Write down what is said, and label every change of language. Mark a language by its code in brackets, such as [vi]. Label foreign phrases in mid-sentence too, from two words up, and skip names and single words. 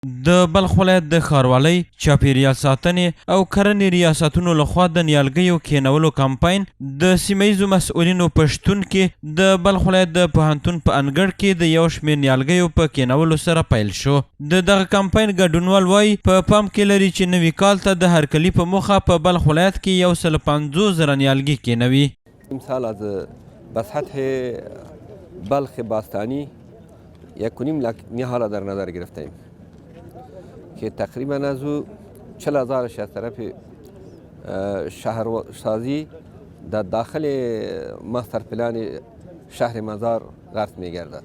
[ps] د بلخ ولایت د ښاروالۍ چاپیریال ساتنې او کرنې ریاستونو لخوا د نیالګیو کینولو کمپاین د سیمه ییزو مسؤلینو په شتون کې د بلخ ولایت د پوهنتون په انګړ کې د یو شمېر نیالګیو په کینولو سره پیل شو. د دغه کمپاین ګډونوال وایي په پام کې لري چې نوي کال ته د هرکلي په موخه په بلخ ولایت کې 150,000 نیالګي کینوي. [fa] امسال از بساطح بلخ باستانی 1.5 لاک نهال در نظر گرفتیم که تقریبا از او 40,000 از طرف شهرسازی در داخل [en] master plan [fa] شهر مزار غرس می گردد.